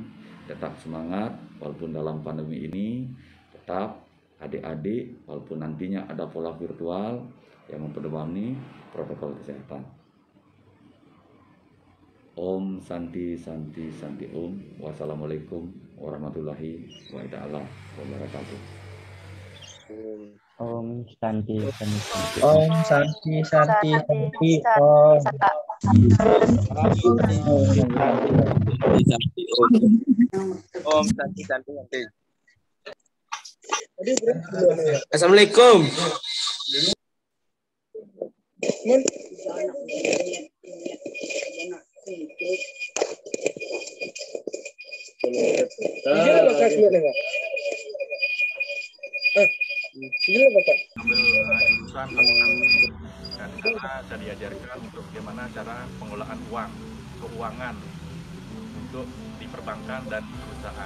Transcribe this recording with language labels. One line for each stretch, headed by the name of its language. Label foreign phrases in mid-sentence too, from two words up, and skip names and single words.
Indonesian: Tetap semangat, walaupun dalam pandemi ini, tetap adik-adik, walaupun nantinya ada pola virtual yang mempedomani protokol kesehatan.
Sanskrit: ॐ शान्तिः शान्तिः शान्तिः ॐ.
Arabic: والسلام عليكم ورحمة الله وبركاته.
Sanskrit: ॐ शान्तिः शान्तिः शान्तिः. ॐ शान्तिः शान्तिः शान्तिः ॐ. ॐ शान्तिः शान्तिः शान्तिः.
Arabic: Assalamualaikum.
Indonesian: Ambil jurusan akuntansi dan karena saya diajarkan untuk bagaimana cara pengelolaan keuangan untuk di perbankan dan perusahaan.